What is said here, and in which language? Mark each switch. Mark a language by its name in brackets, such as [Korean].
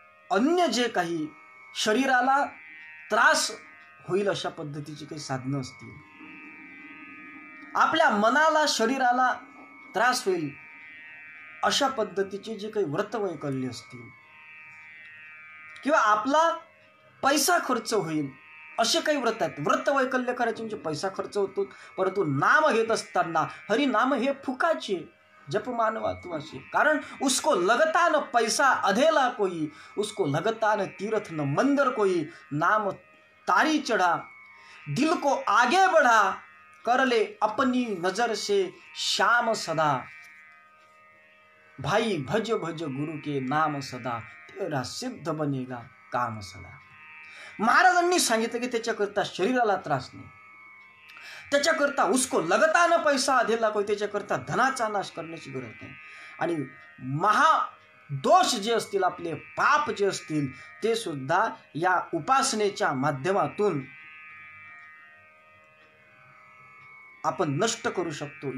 [Marathi] अन्य जे काही शरीराला त्रास होईल अशा पद्धतीची काही साधनं असतील, आपल्या मनाला शरीराला त्रास होईल अशा पद्धतीचे जे काही व्रतवैकल्य असतील, किंवा आपला पैसा खर्च होईल असे काही व्रत आहेत. व्रतवैकल्य करायचे म्हणजे पैसा खर्च होतो, परंतु नाम घेत असताना हरि नाम हे फुकाचे जप मानवा तू असे. कारण [Hindi] उसको लगता न पैसा अधेला कोई, उसको लगता न तीर्थ न मंदिर कोई, नाम तारी चढ़ा दिल को आगे बढ़ा, कर ले अपनी नजर से श्याम सदा, भाई भज भज गुरु के नाम सदा, तेरा सिद्ध बनेगा काम सदा. [Marathi] महाराजांनी सांगितलं की त्याच्याकरता शरीराला त्रास नाही, त्याच्याकरता [Hindi] उसको लगता न पैसा अधेला कोई, [Marathi] त्याच्याकरता धनाचा नाश करण्याची गरज नाही. आणि महादोष जे असतील, आपले पाप जे असतील, ते सुद्धा या उपासनेच्या माध्यमातून आपण नष्ट करू शकतो.